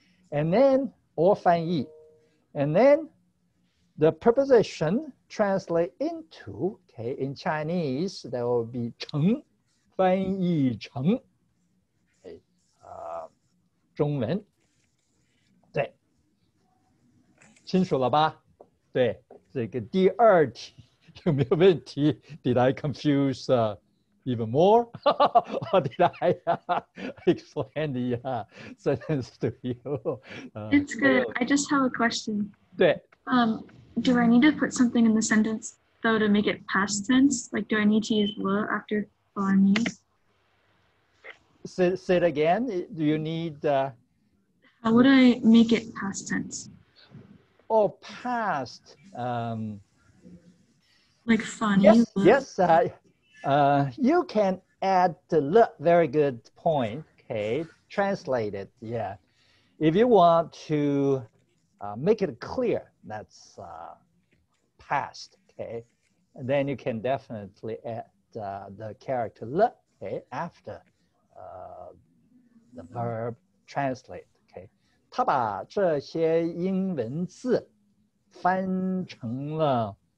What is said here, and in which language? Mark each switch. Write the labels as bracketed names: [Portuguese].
[English] and then or 翻译 and then the preposition translate into, okay, in Chinese there will be 成翻译成 okay, [Chinese] 中文对清楚了吧？对，这个第二题有没有问题 ？ [English] Did I confuse even more? Or did I explain the sentence to you? It's good. I just have a question. [Chinese] 对。 [English] Do I need to put something in the sentence though to make it past tense? Like, do I need to use le after 翻译? Say it again. Do you need? How would I make it past tense? Oh, past. Like 翻译 Yes. You can add the le. Very good point. Okay, translate it. Yeah. If you want to make it clear, that's past. Okay, and then you can definitely add the character le. Okay, after the verb translate. [Chinese] Okay, 他把这些英文字翻成了